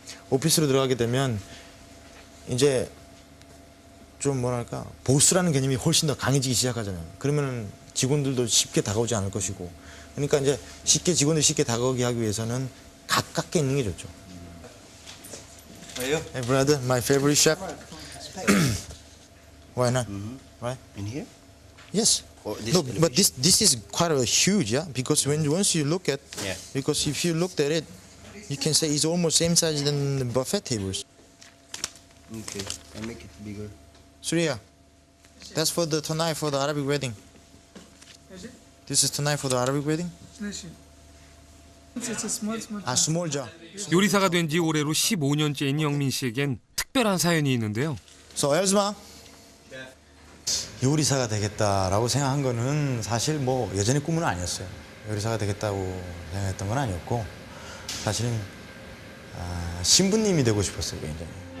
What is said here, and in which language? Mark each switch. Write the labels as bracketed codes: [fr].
[ko] 오피스로 들어가게 되면 이제 좀 뭐랄까 보스라는 개념이 훨씬 더 강해지기 시작하잖아요. 그러면은 직원들도 쉽게 다가오지 않을 것이고, 그러니까 이제 직원들이 쉽게 다가오게 하기 위해서는 가깝게 있는 게 좋죠. [en] Hey brother, my favorite chef. Why not? Right? In here? Yes. Or this No, but this is quite a huge, yeah. Because once you look at, Yeah. because if you looked at it, you can say it's almost same size than the buffet tables. Okay, I make it bigger. Surya, that's for tonight for the Arabic wedding. Is it? This is tonight for the Arabic wedding. Listen. It's a small. A small jar. [ko] 요리사가 된 지 올해로 15년째인 영민 씨에겐 특별한 사연이 있는데요. [en] So [ko] Elsma, 요리사가 되겠다라고 생각한 거는 사실 뭐 예전의 꿈은 아니었어요. 요리사가 되겠다고 생각했던 건 아니었고, 사실은 신부님이 되고 싶었어요, 굉장히.